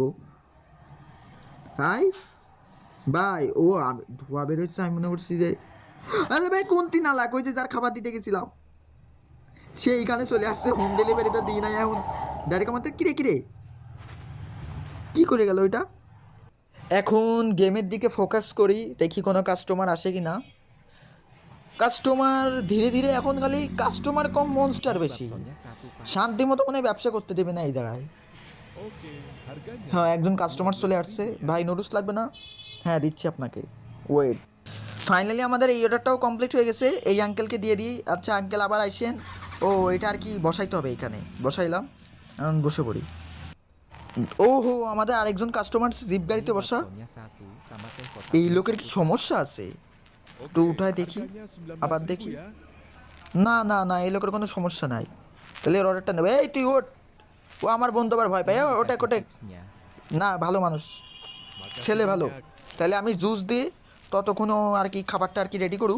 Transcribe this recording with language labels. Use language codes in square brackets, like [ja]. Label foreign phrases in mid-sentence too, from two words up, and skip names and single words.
[bn] হাই ভাই, ও ধোয়া বেরোচ্ছে, আমি মনে করছি যে আরে ভাই কোনটি না লাগ, ওই যে যার খাবার দিতে গেছিলাম সে এইখানে চলে আসছে, [en] home delivery [bn] তো দিই নাই এখন, ডাইরেক্ট আমাদের কিরে কিরে কি করে গেল ওইটা। এখন গেমের দিকে ফোকাস করি, দেখি কোনো কাস্টমার আসে কি না। কাস্টমার ধীরে ধীরে, এখন খালি কাস্টমার কম মনস্টার [id] Mie [bn] বেশি, [id] baksonya satu, Pak. [bn] শান্তি মতো মনে হয় ব্যবসা করতে দেবে না এই জায়গায়। [id] Oke, harganya [bn] হ্যাঁ একজন কাস্টমার চলে আসছে, ভাই নুডলস লাগবে না? হ্যাঁ দিচ্ছি আপনাকে, ওয়েট। ফাইনালি আমাদের এই অর্ডারটাও কমপ্লিট হয়ে গেছে, এই আঙ্কেলকে দিয়ে দিই। আচ্ছা আঙ্কেল আবার আইসেন। ও এটা আর কি বসাইতে হবে, এখানে বসাইলাম, এখন বসে পড়ি। ও হো, আমাদের আরেকজন কাস্টমার জিপ গাড়িতে [id] Mie [bn] বসা। [id] baksonya satu, sama teh [bn] এই [id] kotaknya [bn] লোকের কি [id] satu, Pak. [bn] সমস্যা আছে? একটু [id] Oke, [bn] উঠায় দেখি, [id] harganya 19.000 [bn] আবার দেখি। [id] ya. [bn] না না না, এই লোকের কোনো সমস্যা নাই, তাহলে এর অর্ডারটা নেবে। এই তুই ওঠ, ও আমার বন্ধু আবার ভয় পায়, [id] Ini [bn] ওটা [id] dikasih [bn] কোটে। [id] tipsnya. [bn] না ভালো মানুষ, [id] Makasih [bn] ছেলে ভালো। [id] banyak. [bn] তাহলে আমি জুস দিই, ততক্ষণও আর কি খাবারটা আর কি রেডি করুক।